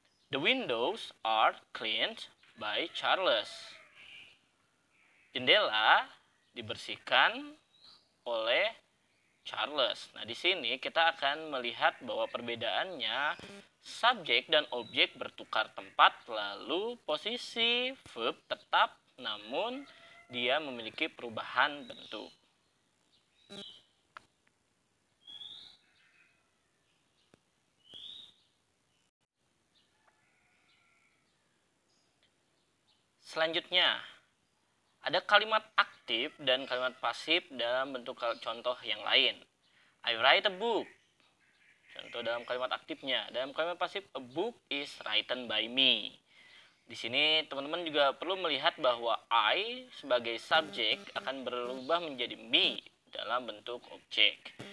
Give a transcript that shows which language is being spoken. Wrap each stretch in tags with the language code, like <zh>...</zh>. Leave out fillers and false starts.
<en>The windows are cleaned by Charles.</en> <id>Jendela dibersihkan oleh Charles. Nah, di sini kita akan melihat bahwa perbedaannya subjek dan objek bertukar tempat, lalu posisi verb tetap namun dia memiliki perubahan bentuk. Selanjutnya, ada kalimat aktif dan kalimat pasif dalam bentuk contoh yang lain.</id> <en>I write a book.</en> <id>Contoh dalam kalimat aktifnya. Dalam kalimat pasif,</id> <en>a book is written by me.</en> <id>Di sini teman-teman juga perlu melihat bahwa I sebagai subjek akan berubah menjadi me dalam bentuk objek.</id>